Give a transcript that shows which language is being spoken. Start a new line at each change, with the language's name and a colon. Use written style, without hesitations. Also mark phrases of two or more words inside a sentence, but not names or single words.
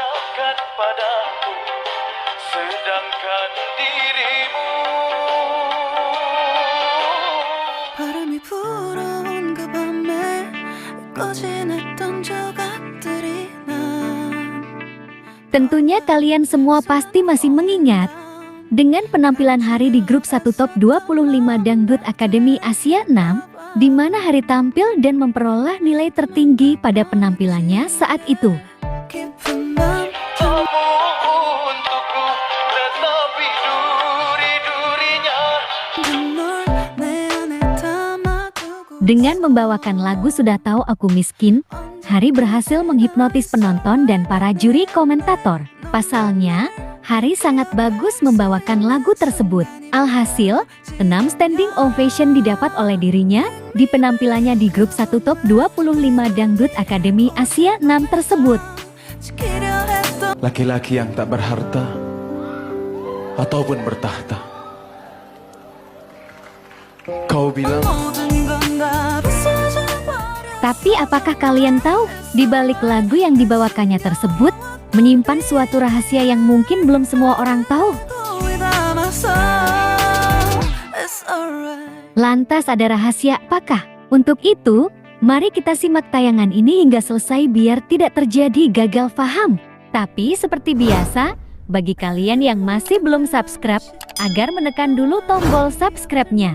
Indonesian: melekat padaku, sedangkan dirimu
Korean: 바람이 불어온 그 밤에 잊고 지냈던 조각들이 난
Indonesian: Tentunya kalian semua pasti masih mengingat dengan penampilan Hari di grup 1 top 25 Dangdut Akademi Asia 6, di mana Hari tampil dan memperoleh nilai tertinggi pada penampilannya saat itu.
Korean: 깊은 맘
Indonesian: kamu untukku, tetapi duri-durinya
Korean: 널내 안에 담아두고
Indonesian: Dengan membawakan lagu Sudah Tahu Aku Miskin, Hari berhasil menghipnotis penonton dan para juri komentator. Pasalnya, Hari sangat bagus membawakan lagu tersebut. Alhasil, 6 standing ovation didapat oleh dirinya di penampilannya di grup 1 top 25 Dangdut Akademi Asia 6 tersebut.
Korean: 지키려 했던
Indonesian: Laki-laki yang tak berharta ataupun bertahta. Kau bilang
Korean: 모든 건 다 부서져버려
Indonesian: Tapi apakah kalian tahu, di balik lagu yang dibawakannya tersebut, menyimpan suatu rahasia yang mungkin belum semua orang tahu?
Korean: 또 담았어
English: It's alright
Indonesian: Lantas ada rahasia apakah? Untuk itu, mari kita simak tayangan ini hingga selesai biar tidak terjadi gagal paham. Tapi seperti biasa, bagi kalian yang masih belum subscribe, agar menekan dulu tombol subscribe-nya.